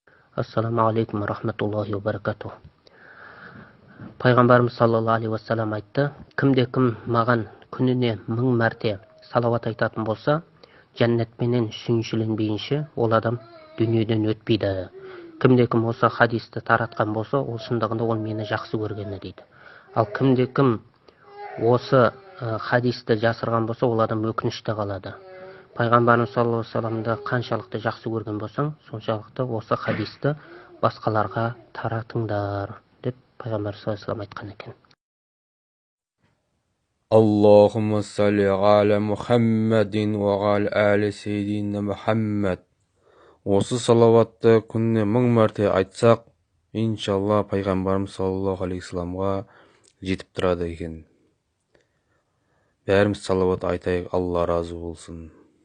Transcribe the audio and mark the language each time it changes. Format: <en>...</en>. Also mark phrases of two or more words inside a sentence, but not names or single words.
<ar>السلام عليكم رحمة الله وبركاته.</ar> <kk>Пайғамбарымыз</kk> <ar>صلى الله عليه وسلم</ar> <kk>айтты: кімде-кім маған күніне 1000 мәрте салауат айтатын болса, жәннатпенен сүйіншіленбейінше ол адам дүниеден өтпейді. Кімде-кім осы хадисті таратқан болса, ол шындығында ол мені жақсы көргені дейді. Ал кімде-кім осы хадисті жасырған болса, ол адам өкінішті қалады. Пайғамбарымыз</kk> <ar>صلى الله عليه وسلم</ar> <kk>қаншалықты жақсы көрген болсаң, соншалықты осы хадисті басқаларға таратыңдар деп пайғамбар</kk> <ar>صلى الله عليه وسلم</ar> <kk>айтқан екен.</kk> <ar>اللهم صل على محمد وعلى آل سيدنا محمد.</ar> <kk>Осы салауатты күніне 1000 мәрте айтсақ, иншалла пайғамбарымыз</kk> <ar>صلى الله عليه وسلم</ar> <kk>жетіп тұрады екен. Бәріміз салауат айтайық, Алла разы болсын.</kk>